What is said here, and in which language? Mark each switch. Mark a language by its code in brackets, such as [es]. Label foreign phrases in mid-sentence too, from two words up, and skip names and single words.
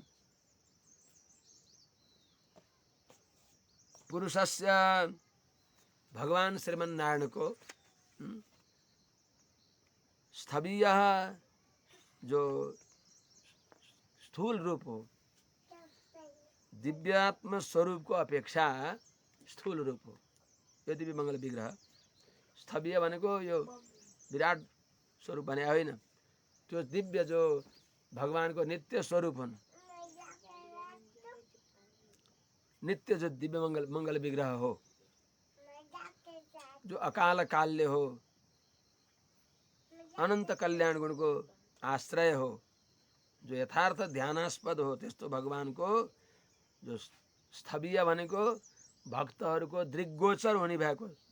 [ne] पुरुषस्य भगवान श्रीमन्नारायणको स्थवीय जो स्थूल रूप हो, दिव्यात्म स्वरूप को अपेक्षा स्थूल रूप हो यो दिव्य मङ्गल विग्रह। स्थवीय भनेको यो विराट स्वरूप भने होइन, त्यो दिव्य जो भगवानको नित्य स्वरूप हुन्, नित्य जो दिव्य मङ्गल विग्रह हो, जो अकाल काल्य हो, अनन्त कल्याण गुणको आश्रय हो, जो यथार्थ ध्यानास्पद हो, त्यस्तो भगवानको जो स्थवीय भनेको भक्तहरूको दृग्गोचर हुने भएको